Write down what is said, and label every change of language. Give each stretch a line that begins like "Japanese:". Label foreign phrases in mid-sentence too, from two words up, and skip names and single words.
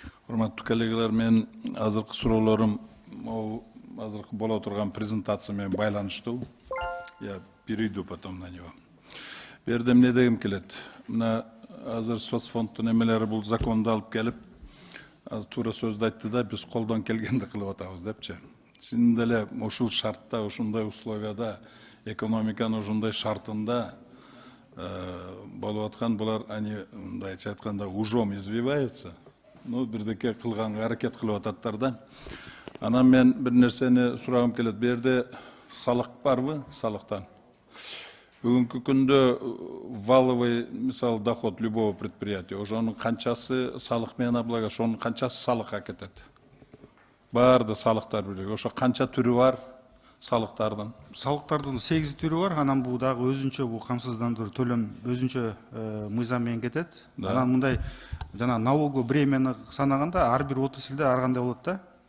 Kyrgyz: Урматтуу коллегалар, мен азыркы суроолорум азыркы боло турган презентация менен байланыштуу.
Russian: Я перейду потом на него.
Kyrgyz: Бул жерде эмне дегим келет? Мына азыр соцфонддун эмелери бул законду алып келип, туура сөздү айтты да, биз колдон келгенди кылып атабыз депчи. Чынында эле ушул шартта, ушундай условияда, экономиканын ушундай шартында болуп аткан булар, они мындайча айтканда
Russian: ужом избиваются.
Kyrgyz: Ну, бирдеке кылганга аракет кылып ататтар да. Анан мен бир нерсени сурагым келет. Бу жерде салык барбы? Салыктан. Бүгүнкү күндө валовый, мисалы,
Russian: доход любого предприятия,
Kyrgyz: ошонун канчасы салык менен облагать, ошонун канчасы салыкка кетет? Баарды салыктар бирге. Ошо канча түрү бар салыктардын? Салыктардын 8 түрү бар. Анан бул дагы өзүнчө бул камсыздандыруу төлөм өзүнчө мыйзам менен кетет. Анан мындай жана
Russian: налоговый бремени
Kyrgyz: санаганда ар бир отраслде ар кандай болот да.